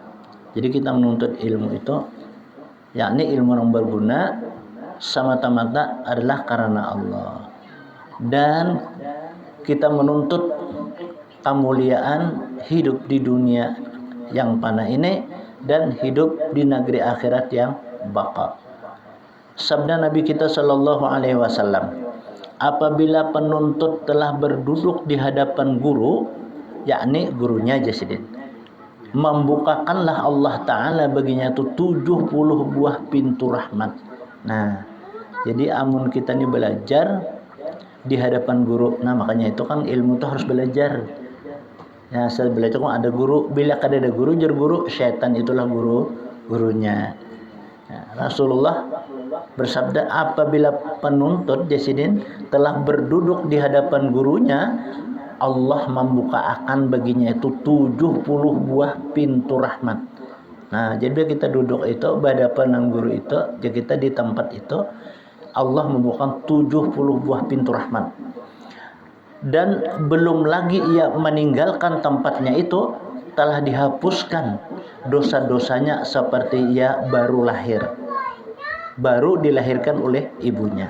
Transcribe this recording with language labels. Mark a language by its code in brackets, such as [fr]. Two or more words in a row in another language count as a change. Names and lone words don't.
[id] Jadi kita menuntut ilmu itu, yakni ilmu yang berguna semata-mata adalah karena Allah. Dan kita menuntut kemuliaan hidup di dunia yang fana ini dan hidup di negeri akhirat yang baqa. Sabda Nabi kita [ar] صلى الله عليه وسلم, [id] apabila penuntut telah berduduk di hadapan guru, yakni gurunya jasidin, membukakanlah Allah Ta'ala baginya itu 70 buah pintu rahmat. [bjn] Nah, jadi amun kita ini belajar di hadapan guru, nah makanya itu kan ilmu itu harus belajar. Ya, saya belajar kan ada guru, bila kada ada guru, jar guru, syaitan itulah gurunya. [id] Ya, Rasulullah bersabda, apabila penuntut jasidin telah berduduk di hadapan gurunya, Allah membuka akan baginya itu 70 buah pintu rahmat. Nah, jadi bila kita duduk itu berhadapan guru itu, jadi kita di tempat itu, Allah membuka 70 buah pintu rahmat. Dan belum lagi ia meninggalkan tempatnya itu, telah dihapuskan dosa-dosanya seperti ia baru lahir, baru dilahirkan oleh ibunya.